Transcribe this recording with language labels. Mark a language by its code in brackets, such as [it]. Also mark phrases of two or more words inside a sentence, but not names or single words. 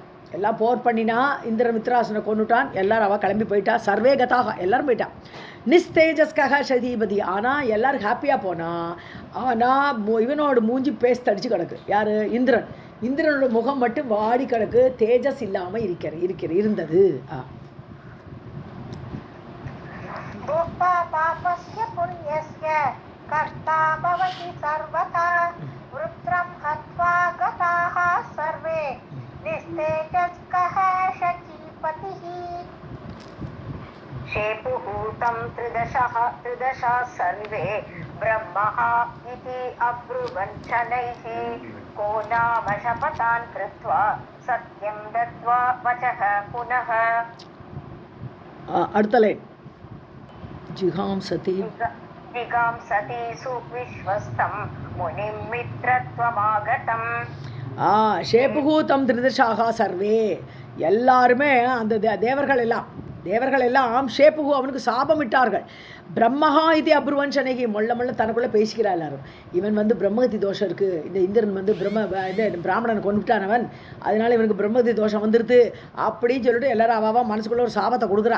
[ta] எல்லாம் போர் பண்ணினா இந்திரன் வித்ராசனை கொண்டுட்டான், எல்லாரும் அவள் கிளம்பி போயிட்டா. [sa] सर्वे गताः, [ta] எல்லாரும் போயிட்டான். [sa] निस्तेजस्कः शचीपतिः, [ta] ஆனால் எல்லாரும் ஹாப்பியாக போனா. ஆனால் இவனோட மூஞ்சி பேஸ் தடிச்சு கிடக்கு. யார்? இந்திரன். இந்திரனோட முகம் மட்டும் வாடி கிடக்கு, தேஜஸ் இல்லாமல் இருந்தது. [sa] भोक्ता पापस्य पुण्यस्य कर्ता भवति सर्वथा वृत्रं हत्वा गताः सर्वे निस्तेजस्कः शचीपतिः शेपुहूतं त्रिदशा सर्वे ब्रह्मः इति अब्रुवञ्चनैः को नाम शपथान् कृत्वा सत्यं दत्त्वा वचः पुनः. [ta] அடுத்த லைன். [sa] जिघांसति सुविश्वस्तं मुनिं मित्रत्वमागतं. शेपुहूतं त्रिदशाः सर्वे, [ta] எல்லாருமே அந்த தேவர்கள் எல்லாம் ஷேபுகு அவனுக்கு சாபமிட்டார்கள். [sa] ब्रह्महा इति अब्रुवञ्छनैः, [ta] மொள்ள தனக்குள்ளே பேசிக்கிறார் எல்லாரும். இவன் பிரம்மகதி தோஷம் இருக்குது, இந்த இந்திரன் பிராமணனை கொண்டுட்டானவன், அதனால இவனுக்கு பிரம்மகதி தோஷம் வந்துடுது அப்படின்னு சொல்லிட்டு எல்லாரும் அவாவா மனசுக்குள்ளே ஒரு சாபத்தை கொடுக்குறா.